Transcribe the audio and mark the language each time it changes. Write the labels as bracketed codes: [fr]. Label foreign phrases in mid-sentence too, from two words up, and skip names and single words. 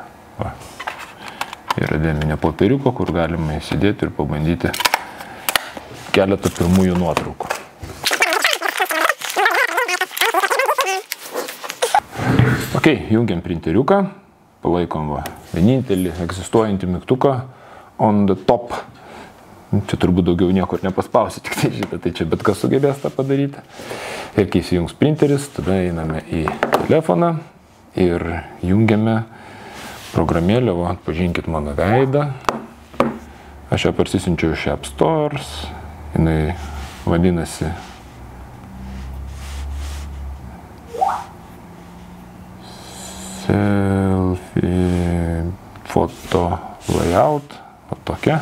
[lt] Yra dėminė popieriuko, kur galima įsidėti ir pabandyti keletą pirmųjų nuotraukų. Ok, jungiam printeriuką, palaikom vienintelį egzistuojantį mygtuką [en] on the top. [lt] Čia turbūt daugiau niekur nepaspausi, tik tai šitą, tai čia bet kas sugebės tą padaryti. Ir kai įsijungs printeris, tada einame į telefoną ir jungiame programėlę, atpažinkit mano veidą. Aš ją parsisinčiau iš App Stores, jinai vadinasi Selfie Photo Layout, tokia.